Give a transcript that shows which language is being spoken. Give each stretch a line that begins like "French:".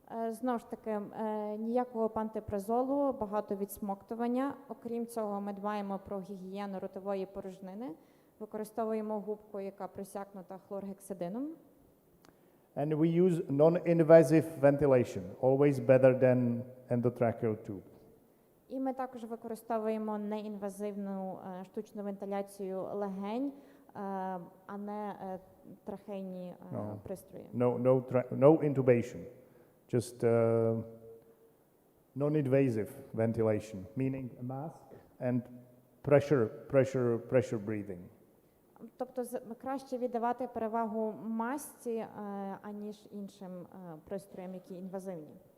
Ukrainian: Знову ж таки, ніякого пантопразолу, багато відсмоктування. Окрім цього, ми дбаємо про гігієну ротової порожнини, використовуємо губку, яка просякнута хлоргексидином.
English: And we use non-invasive ventilation, always better than endotracheal tube.
Ukrainian: І ми також використовуємо неінвазивну штучну вентиляцію легень, а не трахейні пристрої.
English: No intubation, just non-invasive ventilation, meaning a mask and pressure breathing.
Ukrainian: Тобто краще віддавати перевагу масці, аніж іншим пристроям, які інвазивні.